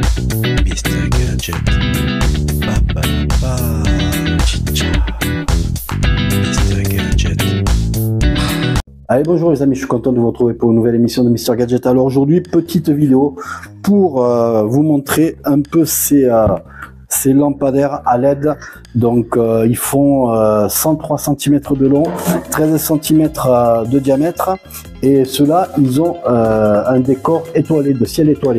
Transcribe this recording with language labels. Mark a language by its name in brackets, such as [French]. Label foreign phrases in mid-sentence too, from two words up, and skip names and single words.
[French] Mr Gadget. Ba, ba, ba, chicha. Mr Gadget. Allez, bonjour les amis, je suis content de vous retrouver pour une nouvelle émission de Mr Gadget. Alors aujourd'hui, petite vidéo pour vous montrer un peu ces lampadaires à LED. Donc ils font 103 cm de long, 13 cm de diamètre, et ceux-là ils ont un décor étoilé, de ciel étoilé.